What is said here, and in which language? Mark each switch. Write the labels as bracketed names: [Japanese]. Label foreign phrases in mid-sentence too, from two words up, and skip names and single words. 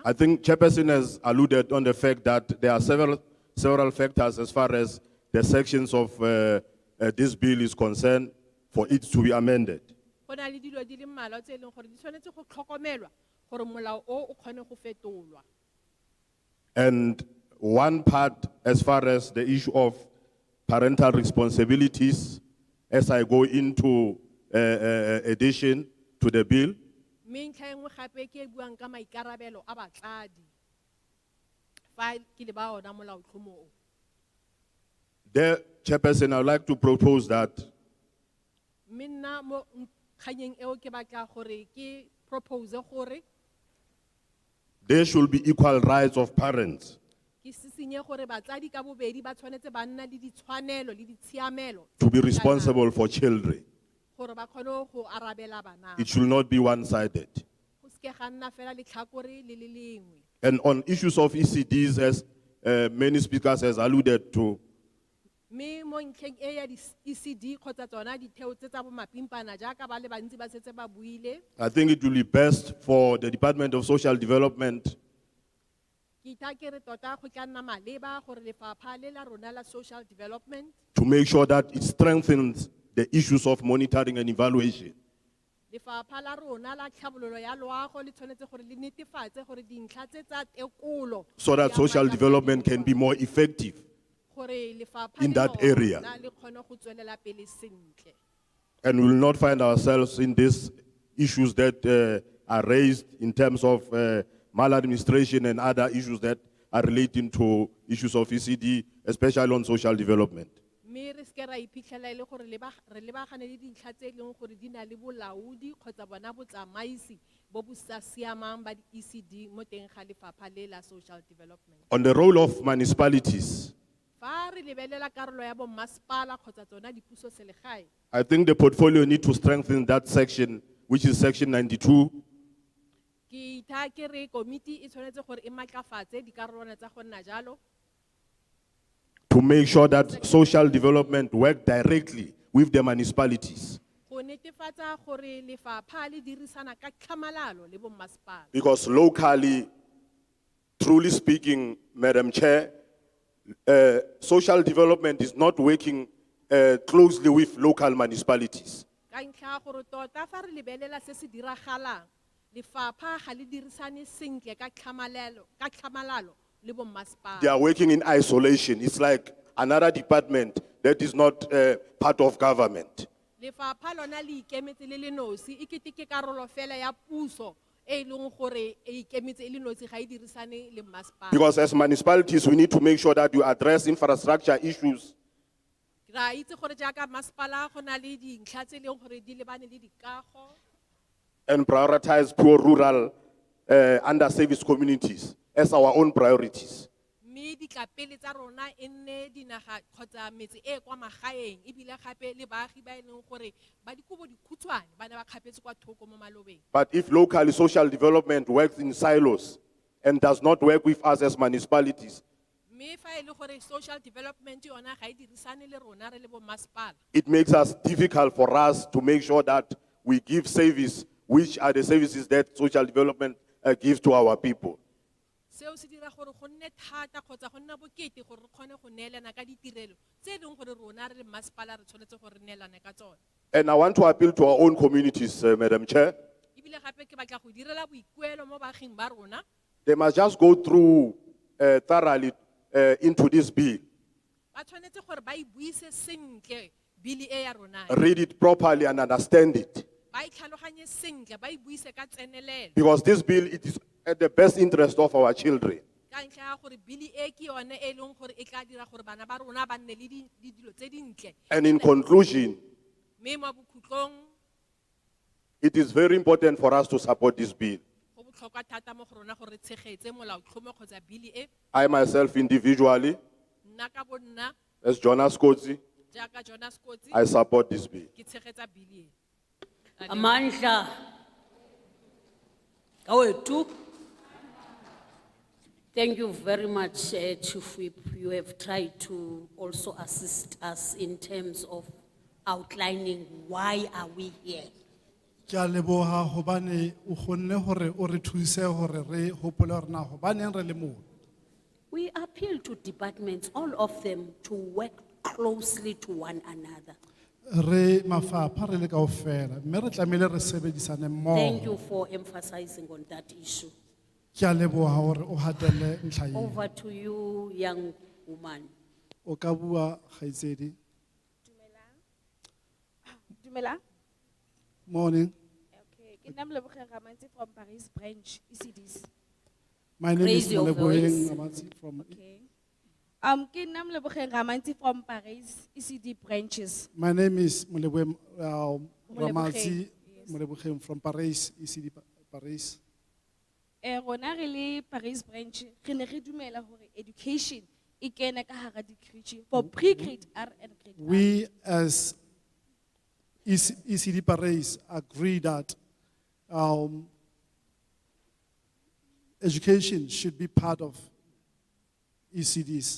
[English] I think Chairperson has alluded on the fact that there are several factors as far as the sections of this bill is concerned for it to be amended. [Tswana] Go na le dilo di le mmalwa tse e leng gore di tshwanetse go tlhokomelwa gore molao o kgone go fetolwa. [English] And one part as far as the issue of parental responsibilities, as I go into addition to the bill, [Tswana] Mme ntlha e nngwe gape ke e buang ka maikarabelo a batsadi fa ke le ba ona molaotlhomo o. [English] there, Chairperson, I would like to propose that [Tswana] Mme nna mo kganyeng eo ke batla gore ke propose gore [English] there should be equal rights of parents [Tswana] ke sisinye gore batsadi ka bobedi ba tshwanetse ba nna le ditshwanelo le ditshiamelo [English] to be responsible for children. [Tswana] gore ba kgone go arabela bana. [English] It should not be one-sided. [Tswana] Go seke ga nna fela letlhakore le le lengwe. [English] And on issues of ECDs, as many speakers has alluded to, [Tswana] Mme mo ntlheng e ya di-ECD kgotsa tsona ditheo tse tsa bo mapimpana jaaka ba le bantsi ba setse ba buile. [English] I think it will be best for the Department of Social Development [Tswana] Ke itha ke re tota go tla nna maleba gore lefapha le la rona la [English] social development to make sure that it strengthens the issues of monitoring and evaluation. [Tswana] lefapha la rona la tlhabololo ya loago le tshwanetse gore le netefatse gore dintlha tse tsa tekolo [English] So that social development can be more effective [Tswana] gore lefapha [English] in [Tswana] le [English] that area. [Tswana] lona le kgone go tswelela pele sentle. [English] And we will not find ourselves in these issues that are raised in terms of maladministration and other issues that are relating to issues of ECD, especially on social development. [Tswana] Mme re seke ra iphitlhela e le gore re lebagane le dintlha tse e leng gore di na le bolaodi kgotsa bona botsamaisi bo bo sa siamang ba di-ECD mo teng ga lefapha le la [English] social development. On the role of municipalities, [Tswana] Fa re lebelela karolo ya bommasepala kgotsa tsona dipuso selegae, [English] I think the portfolio need to strengthen that section, which is section 92, [Tswana] ke itha ke re komiti e tshwanetse gore e matlafatse dikarolwana tsa go nna jalo [English] to make sure that social development work directly with the municipalities. [Tswana] go netefatsa gore lefapha le dirisana ka tlhamalalo le bommasepala. [English] Because locally, truly speaking, Madam Chair, social development is not working closely with local municipalities. [Tswana] Ka ntlha ya gore tota fa re lebelela se se diragalang lefapha ga le dirisane sentle ka tlhamalalo le bommasepala. [English] They are working in isolation. It's like another department that is not part of government. [Tswana] Lefapha lona le ikemetse le le nosi e kete ke karolo fela ya puso e leng gore e ikemetse e le nosi ga e dirisane le mmasepala. [English] Because as municipalities, we need to make sure that you address infrastructure issues [Tswana] Ra itse gore jaaka mmasepala go na le dintlha tse e leng gore di lebane le dikago [English] and prioritize poor rural underserviced communities as our own priorities. [Tswana] mme ditlapele tsa rona e nne dinaga kgotsa metse e kwa magaeng ebile gape le baagi ba e leng gore ba dikobo dikhutshwane ba ne ba kgapetse kwa thoko mo malobeng. [English] But if locally social development works in silos and does not work with us as municipalities, [Tswana] Mme fa e le gore [English] social development [Tswana] yona ga e dirisane le rona re le bommasepala [English] it makes us difficult for us to make sure that we give service, which are the services that social development gives to our people. [Tswana] seo se dira gore go nne thata kgotsa go nna bokete gore re kgone go neelana ka ditirelo tse e leng gore rona re le mmasepala re tshwanetse gore re neelane ka tsone. [English] And I want to appeal to our own communities, Madam Chair. [Tswana] Ebile gape ke batla go direla boikuelo mo baaging ba rona. [English] They must just go through thoroughly into this bill, [Tswana] Ba tshwanetse gore ba e buise sentle bili e ya rona. [English] read it properly and understand it. [Tswana] ba itlhaloganye sentle, ba e buise ka tsenelelo. [English] Because this bill, it is at the best interest of our children. [Tswana] Ka ntlha ya gore bili e ke yone e leng gore e tla dira gore bana ba rona ba nne le dilo tse dintle. [English] And in conclusion, [Tswana] Mme mo bokhutlong [English] it is very important for us to support this bill. [Tswana] go botlhokwa thata mo go rona gore re tshegetse molaotlhomo kgotsa bili e. [English] I myself individually, [Tswana] Nna ka bo nna [English] as Jonas Kotsi, [Tswana] jaaka Jonas Kotsi [English] I support this bill. [Tswana] ke tshegetsa bili e. [Zulu] Amandla. Awethu. [English] Thank you very much, Chief Whip. You have tried to also assist us in terms of outlining why are we here. [Southern Sotho] Ke a leboha hobane o kgonne hore o re thuse hore re hopole hore na hobaneng re le moo. [English] We appeal to departments, all of them, to work closely to one another. [Southern Sotho] Re mafapha re le kaofela mme re tlamehile re sebedisane [English] Thank [Southern Sotho] mmoho. [English] you for emphasizing on that issue. [Southern Sotho] Ke a leboha hore o hatelle ntlha eo. [English] Over to you, young woman. [Southern Sotho] O ka bua kgaitsedi. Dumela. [English] Morning. Okay, [Southern Sotho] ke nna [English] Moleboge Ramanzi from Paris branch ECDs. My name is Raise your voice. Moleboheng Ramatsi from. Okay. [Southern Sotho] Ke nna [English] Moleboge Ramanzi from Paris ECD branches. My name is Moleboheng Ramatsi yes. Moleboheng from Paris, ECD Paris. [Southern Sotho] Rona re le Paris branch, re ne re dumela hore education e kena ka hara di-creche [English] for pre-grade R and grade R. We as ECD Paris agree that education should be part of ECDs.